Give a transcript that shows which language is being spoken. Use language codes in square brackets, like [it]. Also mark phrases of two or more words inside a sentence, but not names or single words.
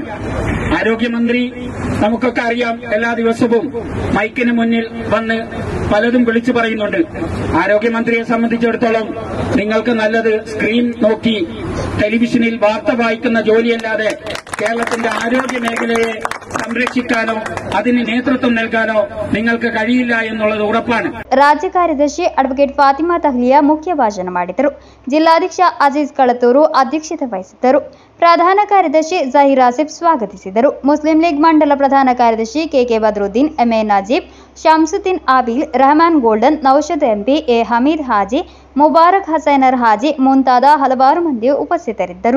[ml] ആരോഗ്യമന്ത്രി നമുക്കൊക്കെ അറിയാം, എല്ലാ ദിവസവും മൈക്കിന് മുന്നിൽ വന്ന് പലതും വിളിച്ചു പറയുന്നുണ്ട്. ആരോഗ്യമന്ത്രിയെ സംബന്ധിച്ചിടത്തോളം നിങ്ങൾക്ക് നല്ലത് സ്ക്രീൻ നോക്കി ടെലിവിഷനിൽ വാർത്ത വായിക്കുന്ന ജോലിയല്ലാതെ കേരളത്തിന്റെ ആരോഗ്യ മേഖലയെ സംരക്ഷിക്കാനോ അതിന് നേതൃത്വം നൽകാനോ നിങ്ങൾക്ക് കഴിയില്ല എന്നുള്ളത് ഉറപ്പാണ്. [kn] ರಾಜ್ಯ ಕಾರ್ಯದರ್ಶಿ ಅಡ್ವೊಕೇಟ್ ಫಾತಿಮಾ ತಹ್ಲಿಯಾ ಮುಖ್ಯ ಭಾಷಣ ಮಾಡಿದರು. ಜಿಲ್ಲಾಧ್ಯಕ್ಷ ಅಜೀಜ್ ಕಳತೂರು ಅಧ್ಯಕ್ಷತೆ ವಹಿಸಿದ್ದರು. ಪ್ರಧಾನ ಕಾರ್ಯದರ್ಶಿ ಜಹೀರ್ ಆಸಿಫ್ ಸ್ವಾಗತಿಸಿದರು. ಮುಸ್ಲಿಂ ಲೀಗ್ ಮಂಡಲ ಪ್ರಧಾನ ಕಾರ್ಯದರ್ಶಿ ಕೆಕೆ ಬದ್ರುದ್ದೀನ್, ಎಂಎ ನಜೀಬ್, ಶಂಸುದ್ದೀನ್ ಆಬಿಲ್, ರೆಹಮಾನ್ ಗೋಲ್ಡನ್, ನೌಷದ್ ಎಂಪಿ, ಎ ಹಮೀದ್ ಹಾಜಿ, ಮುಬಾರಕ್ ಹಸೈನರ್ ಹಾಜಿ ಮುಂತಾದ ಹಲವಾರು ಮಂದಿ ಉಪಸ್ಥಿತರಿದ್ದರು.